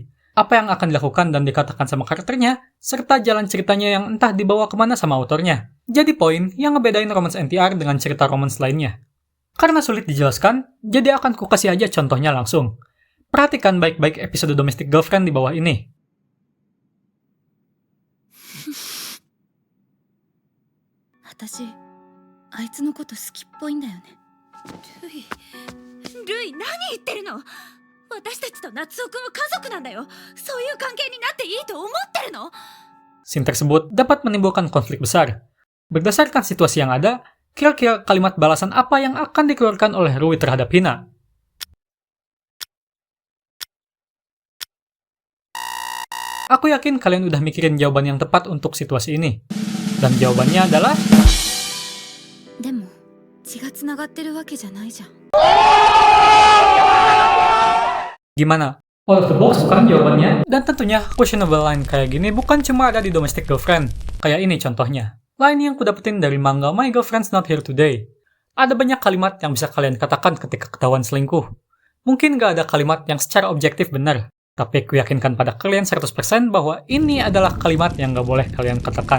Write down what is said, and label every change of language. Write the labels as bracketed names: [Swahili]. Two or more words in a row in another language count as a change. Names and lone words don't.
[Indonesian] Apa yang akan dilakukan dan dikatakan sama karakternya, serta jalan ceritanya yang entah dibawa kemana sama autornya. Jadi poin yang ngebedain romance NTR dengan cerita romance lainnya. Karena sulit dijelaskan, jadi akan kukasih aja contohnya langsung. Perhatikan baik-baik episode Domestic Girlfriend di bawah ini. [Japanese] 私あいつのこと好きっぽいんだよね。ルイ何言ってるの。私たちと夏男くんは家族なんだよ。そういう関係になっていいと思ってるの。 [Indonesian] Scene tersebut dapat menimbulkan konflik besar. Berdasarkan situasi yang ada, kira-kira kalimat balasan apa yang akan dikeluarkan oleh Rui terhadap Hina? Aku yakin kalian udah mikirin jawaban yang tepat untuk situasi ini. Dan jawabannya adalah... [Japanese] でも血がつながってるわけじゃないじゃん。 [Indonesian] Gimana? [English] Out of the box [Indonesian] bukan jawabannya? Dan tentunya [English] questionable line [Indonesian] kayak gini bukan cuma ada di Domestic Girlfriend. Kayak ini contohnya. Line yang kudapetin dari manga My Girlfriend's Not Here Today. Ada banyak kalimat yang bisa kalian katakan ketika ketahuan selingkuh. Mungkin gak ada kalimat yang secara objektif benar. Tapi aku yakinkan pada kalian 100% bahwa ini adalah kalimat yang gak boleh kalian katakan.